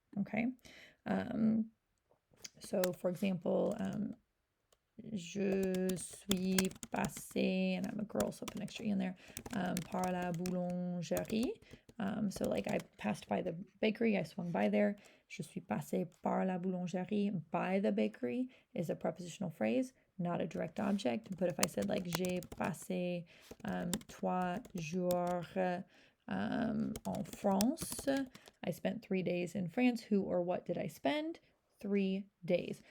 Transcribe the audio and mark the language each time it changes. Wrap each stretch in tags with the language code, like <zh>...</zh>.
<en>Okay. So for example,</en> <fr>je suis passée,</fr> <en>and I'm a girl, so I'll put an extra E in there,</en> <fr>par la boulangerie.</fr> <en>So like I passed by the bakery, I swung by there.</en> <fr>Je suis passée par la boulangerie.</fr> <en>By the bakery is a prepositional phrase, not a direct object. But if I said like</en> <fr>j'ai passé 3 jours en France,</fr> <en>I spent 3 days in France. Who or what did I spend? 3 days.</en>